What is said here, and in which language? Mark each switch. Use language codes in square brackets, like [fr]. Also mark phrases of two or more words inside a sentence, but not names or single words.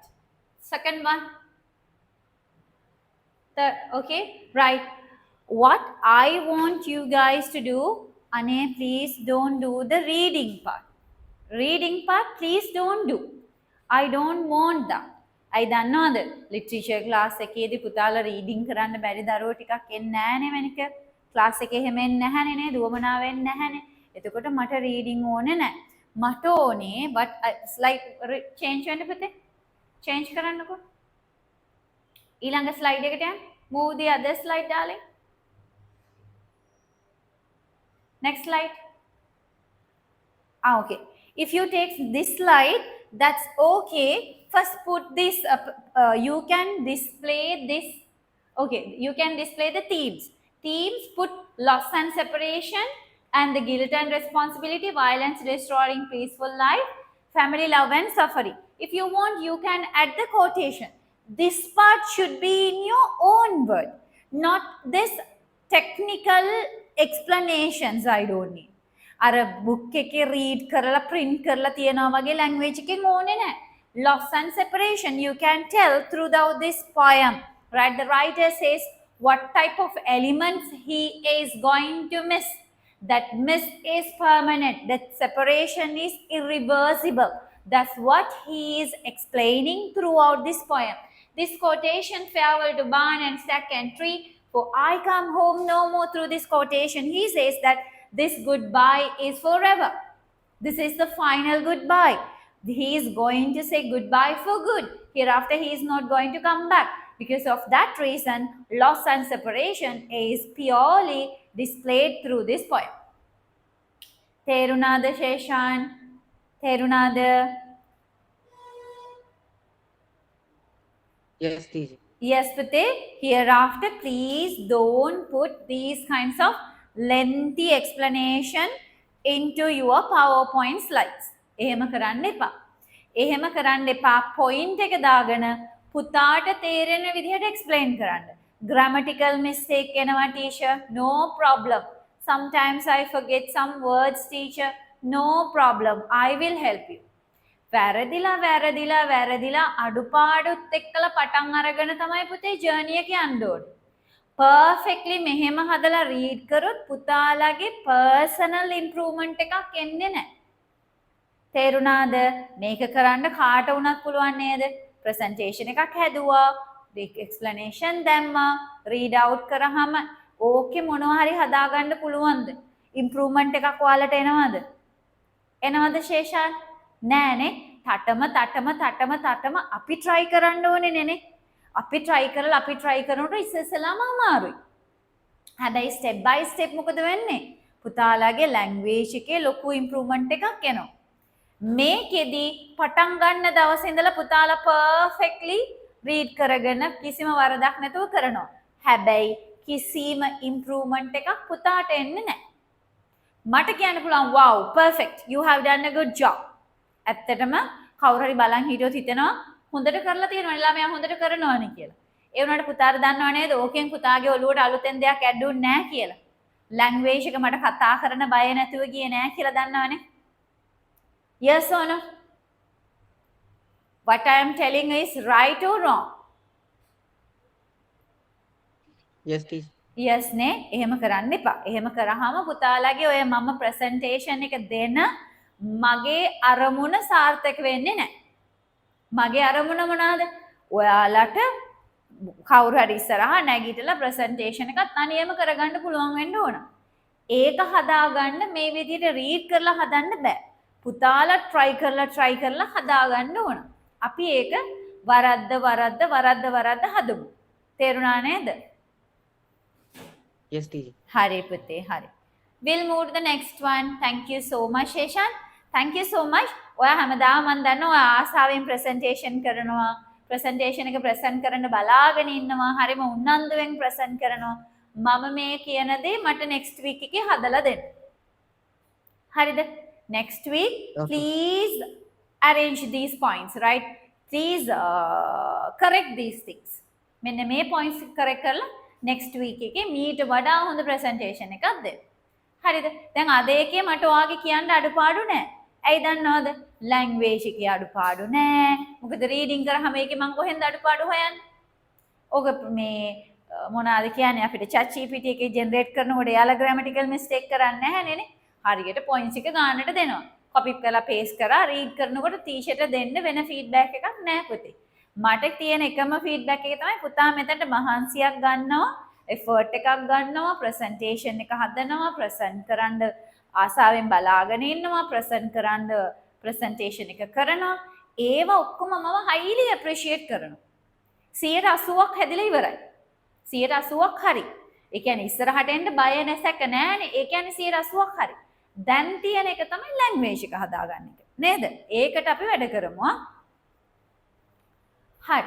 [en] Second one. Third, okay, right. What I want you guys to do, Ane, please don't do the reading part. Reading part, please don't do. I don't want that. [si] I දන්නවද [en] literature class [si] එකේදී පුතාලා රීඩින් කරන්න බැරි දරුවෝ ටිකක් එන්නේ නැහනේ වෙනික. ක්ලාස් එකේ හැම එන්නේ නැහනේ නේද? දුවමනාව එන්නේ නැහනේ. එතකොට මට රීඩින් ඕනේ නැහැ. මට ඕනේ [en] but slight change [si] වෙන්න පුතේ. change කරන්නකෝ. ඊළඟ slide එකට යන්න. [en] Move the other slide darling. Next slide. Okay. If you take this slide, that's okay. First put this you can display this. Okay, you can display the themes. Themes put loss and separation and the guilt and responsibility, violence restoring peaceful life, family love and suffering. If you want, you can add the quotation. This part should be in your own word, not this technical explanations I don't need. [si] අර බුක් එකේ රීඩ් කරලා print කරලා තියනවා වගේ language එකෙන් ඕනේ නැහැ. [en] Loss and separation you can tell throughout this poem, right? The writer says what type of elements he is going to miss. That miss is permanent, that separation is irreversible. That's what he is explaining throughout this poem. This quotation, farewell to barn and stack and tree, for I come home no more. Through this quotation he says that this goodbye is forever. This is the final goodbye. He is going to say goodbye for good. Hereafter he is not going to come back. Because of that reason, loss and separation is purely displayed through this poem. [si] තේරුණාද ශේෂාන්? තේරුණාද? [en] Yes, teacher. Yes, Pate. Hereafter, please don't put these kinds of lengthy explanation into your PowerPoint slides. [si] එහෙම කරන්න එපා. එහෙම කරන්න එපා. point එක දාගෙන පුතාට තේරෙන විදිහට explain කරන්න. [en] Grammatical mistake [si] එනවා [en] teacher. No problem. Sometimes I forget some words teacher. No problem. I will help you. [si] වැරදිලා අඩුපාඩුත් එක්කලා පටන් අරගෙන තමයි පුතේ ජර්නි එක යන්න ඕනේ. perfectly මෙහෙම හදලා read කරොත් පුතාලගේ [en] personal improvement [si] එකක් එන්නේ නැහැ. තේරුණාද? මේක කරන්න කාට වුණත් පුළුවන් නේද? presentation එකක් හැදුවා, explanation දැම්මා, [en] read out [si] කරාම ඕකේ මොනවා හරි හදාගන්න පුළුවන්ද? improvement එකක් ඔයාලට එනවද? එනවද ශේෂාන්? නෑනේ. තටම අපි try කරන්න ඕනේ නේ. අපි try කරනකොට ඉස්සෙල්ලාම අමාරුයි. හැබැයි [en] step by step [si] මොකද වෙන්නේ? පුතාලාගේ language එකේ ලොකු improvement එකක් එනවා. මේකෙදි පටන් ගන්න දවසේ ඉඳලා පුතාලා [en] perfectly read [si] කරගෙන කිසිම වරදක් නැතුව කරනවා. හැබැයි කිසිම improvement එකක් පුතාට එන්නේ නැහැ. මට කියන්න පුළුවන් [en] wow perfect you have done a good job. [si] ඇත්තටම කවුරු හරි බලන් හිටියොත් හිතෙනවා හොඳට කරලා තියෙනවා ළමයා හොඳට කරනවානේ කියලා. ඒ වුණාට පුතාට දන්නව නේද ඕකෙන් පුතාගේ ඔළුවට අලුතෙන් දෙයක් ඇඩ් වුන්නේ නැහැ කියලා. ලැන්ග්වේජ් එක මට කතා කරන්න බය නැතුව ගියේ නැහැ කියලා දන්නවනේ. [en] Yes or no? What I am telling is right or wrong? Yes, teacher. [si] Yes නේ. එහෙම කරන්න එපා. එහෙම කරාම පුතාලාගේ ඔය මම presentation එක දෙන මගේ අරමුණ සාර්ථක වෙන්නේ නැහැ. මගේ අරමුණ මොනවාද? ඔයාලට කවුරු හරි ඉස්සරහා නැගිටලා presentation එකක් තනියම කරගන්න පුළුවන් වෙන්න ඕන. ඒක හදාගන්න මේ විදිහට read කරලා හදන්න බෑ. පුතාලා try කරලා හදාගන්න ඕන. අපි ඒක වරද්ද හදමු. තේරුණා නේද? Yes, teacher. හරි පුතේ හරි. [en] We'll move to the next one. Thank you so much Sheshan. Thank you so much. [si] ඔයා හැමදාම මම දන්නවා ඔයා ආසාවෙන් presentation කරනවා. presentation එක present කරන්න බලාගෙන ඉන්නවා. හරිම උනන්දුවෙන් present කරනවා. මම මේ කියන දේ මට [en] next week [si] එකේ හදලා දෙන්න. හරිද? [en] Next week please arrange these points, right? Please correct these things. [si] මෙන්න මේ [en] points correct [si] කරලා [en] next week [si] එකේ මීට වඩා හොඳ presentation එකක් දෙන්න. හරිද? දැන් අද එකේ මට ඔයාගේ කියන්න අඩුපාඩු නැහැ. ඇයි දන්නවද? language එකේ අඩුපාඩු නැහැ. මොකද reading කරාම ඒකේ මම කොහෙන්ද අඩුපාඩු හොයන්නේ? ඔක මේ මොනවාද කියන්නේ අපිට chat GPT එකේ generate කරනකොට එයාලා [en] grammatical mistake [si] කරන්නේ නැහැ නේ. හරියට points එක ගන්නට දෙනවා. copy කරලා paste කරා read කරනකොට teacher දෙන්න වෙන feedback එකක් නැහැ පුතේ. මට තියෙන එකම feedback එක තමයි පුතා මෙතනට මහන්සියක් ගන්නවා, effort එකක් ගන්නවා, presentation එක හදනවා, present කරන්න ආසාවෙන් බලාගෙන ඉන්නවා, present කරන්න presentation එක කරනවා. ඒවා ඔක්කොම මම [en] highly appreciate [si] කරනවා. 80%ක් හැදිලා ඉවරයි. 80%ක් හරි. ඒ කියන්නේ ඉස්සරහට එන්න බය නැසක නෑනේ. ඒ කියන්නේ 80%ක් හරි. දැන් තියෙන එක තමයි language එක හදාගන්න එක. නේද? ඒකට අපි වැඩ කරමු. හරි.